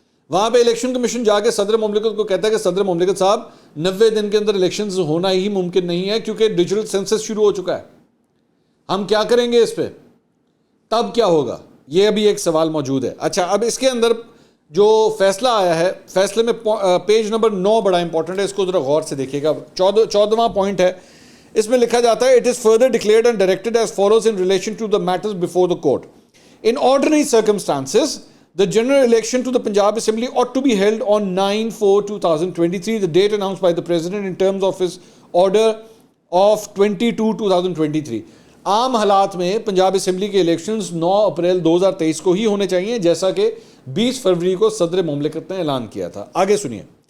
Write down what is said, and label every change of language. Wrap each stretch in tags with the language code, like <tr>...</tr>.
<ur>وہاں پہ election commission جا کے صدر مملکت کو کہتا ہے کہ صدر مملکت صاحب 90 دن کے اندر الیکشنز ہونا ہی ممکن نہیں ہے کیونکہ ڈیجیٹل سینسس شروع ہو چکا ہے, ہم کیا کریں گے اس پہ, تب کیا ہوگا, یہ ابھی ایک سوال موجود ہے. اچھا اب اس کے اندر جو فیصلہ آیا ہے, فیصلے میں پیج نمبر 9 بڑا امپورٹنٹ ہے, اس کو ذرا غور سے دیکھیے گا. 14واں پوائنٹ ہے, اس میں لکھا جاتا ہے</ur> <en>It is further declared and directed as follows in relation to the matters before the court. In ordinary circumstances, the general election to the Punjab Assembly ought to be held on 9/4/2023, the date announced by the President in terms of his order of 22/2023.</en> <ur>عام حالات میں Punjab assembly کے elections 9 April 2023 کو ہی ہونے چاہیے جیسا کہ 20 فروری کو صدر مملکت نے اعلان کیا تھا. آگے سنیے.</ur>